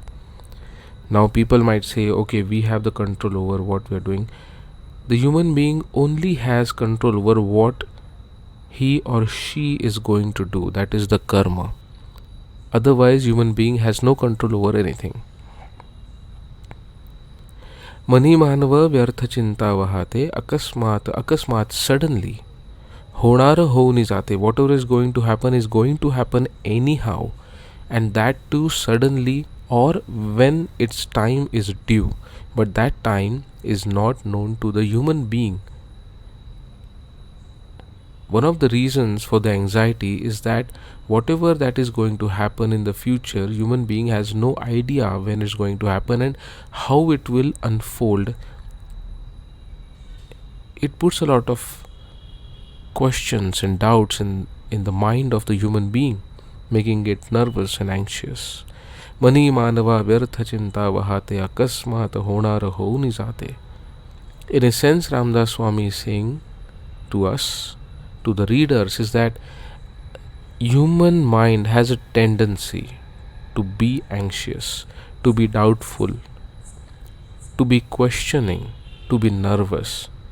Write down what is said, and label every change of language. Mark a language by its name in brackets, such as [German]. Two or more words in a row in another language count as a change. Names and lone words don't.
[English] Now people might say, okay, we have the control over what we are doing. The human being only has control over what he or she is going to do, that is the karma. Otherwise human being has no control over anything. [Marathi] मनी मानवा व्यर्थ चिंता वाहते अकस्मात, suddenly. होणार होऊनि जाते, [English] whatever is going to happen anyhow, and that too suddenly, or when its time is due, but that time is not known to the human being. One of the reasons for the anxiety is that whatever that is going to happen in the future, human being has no idea when it's going to happen and how it will unfold. It puts a lot of questions and doubts in the mind of the human being, making it nervous and anxious. [Marathi] मनी मानवा व्यर्थ चिंता वाहते अकस्मात होणार होऊनि जाते. [English] In a sense, Ramdas Swami is saying to us, to the readers, is that human mind has a tendency to be anxious, to be doubtful, to be questioning, to be nervous.